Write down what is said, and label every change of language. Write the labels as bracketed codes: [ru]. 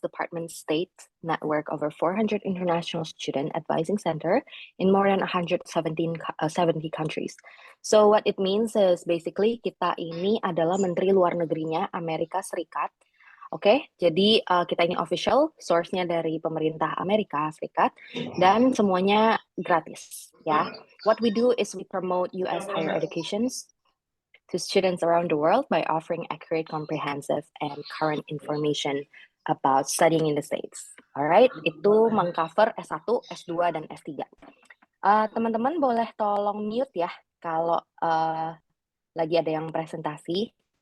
[en] Department of State network of over 400 international student advising center in more than 170 countries. So what it means is basically [id] kita ini adalah Menteri Luar Negerinya Amerika Serikat. Oke, jadi kita ini official, source-nya dari pemerintah Amerika Serikat, dan semuanya gratis, ya. [en] What we do is we promote U.S. higher educations to students around the world by offering accurate, comprehensive, and current information about studying in the States. [id] Alright, itu mengcover S1, S2, dan S3. Teman-teman boleh tolong mute ya kalau lagi ada yang presentasi.